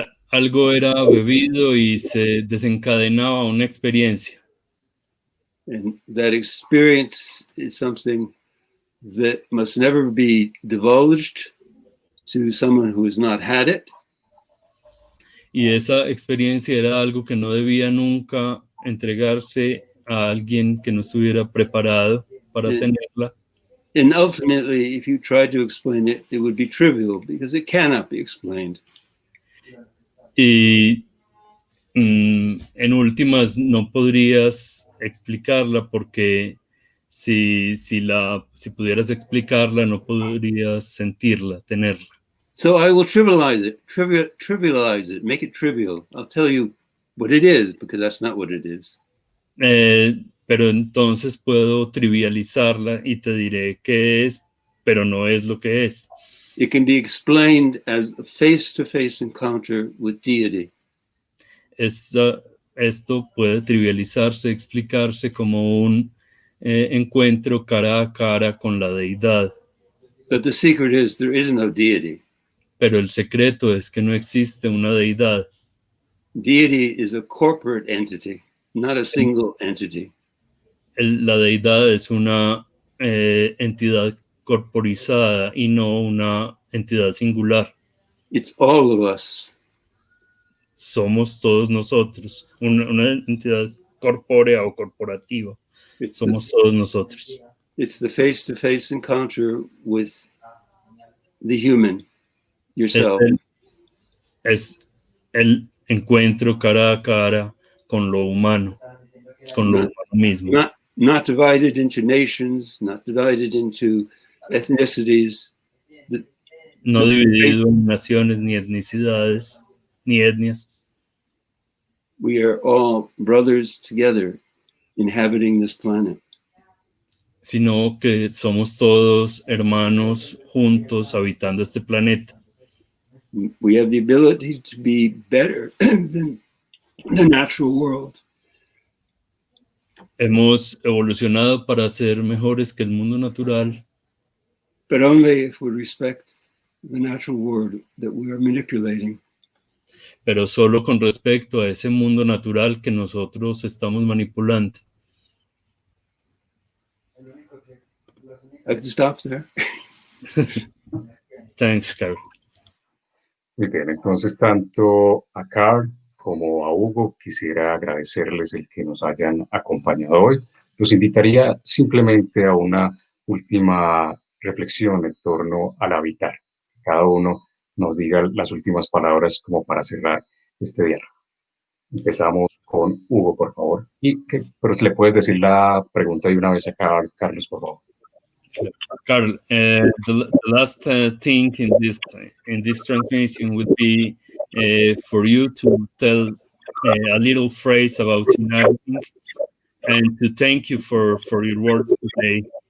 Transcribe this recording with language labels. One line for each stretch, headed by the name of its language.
Spanish: Algo era bebido y se desencadenaba una experiencia.
English: And that experience is something that must never be divulged to someone who has not had it.
Spanish: Y esa experiencia era algo que no debía nunca entregarse a alguien que no estuviera preparado para tenerla.
English: And ultimately, if you tried to explain it, it would be trivial because it cannot be explained.
Spanish: Y en últimas no podrías explicarla porque si pudieras explicarla no podrías sentirla, tenerla.
English: So I will trivialize it, make it trivial. I'll tell you what it is because that's not what it is.
Spanish: Pero entonces puedo trivializarla y te diré qué es, pero no es lo que es.
English: It can be explained as a face-to-face encounter with deity.
Spanish: Esto puede trivializarse, explicarse como un encuentro cara a cara con la deidad.
English: But the secret is there is no deity.
Spanish: Pero el secreto es que no existe una deidad.
English: Deity is a corporate entity, not a single entity.
Spanish: La deidad es una entidad corporizada y no una entidad singular.
English: It's all of us.
Spanish: Somos todos nosotros, una entidad corpórea o corporativa. Somos todos nosotros.
English: It's the face-to-face encounter with the human, yourself.
Spanish: Es el encuentro cara a cara con lo humano, con lo humano mismo.
English: Not divided into nations, not divided into ethnicities.
Spanish: no dividido en naciones, ni etnicidades, ni etnias.
English: We are all brothers together inhabiting this planet.
Spanish: Sino que somos todos hermanos juntos habitando este planeta.
English: We have the ability to be better than the natural world.
Spanish: Hemos evolucionado para ser mejores que el mundo natural,
English: But only if we respect the natural world that we are manipulating.
Spanish: pero solo con respecto a ese mundo natural que nosotros estamos manipulando.
English: I could stop there. Thanks, Carl.
Spanish: Muy bien, entonces tanto a Carl como a Hugo quisiera agradecerles el que nos hayan acompañado hoy. Los invitaría simplemente a una última reflexión en torno al habitar. Cada uno nos diga las últimas palabras como para cerrar este diálogo. Empezamos con Hugo, por favor. Pero le puedes decir la pregunta de una vez a Carlos, por favor.
English: Carl, the last thing in this transmission would be for you to tell a little phrase about inhabiting and to thank you for your words today.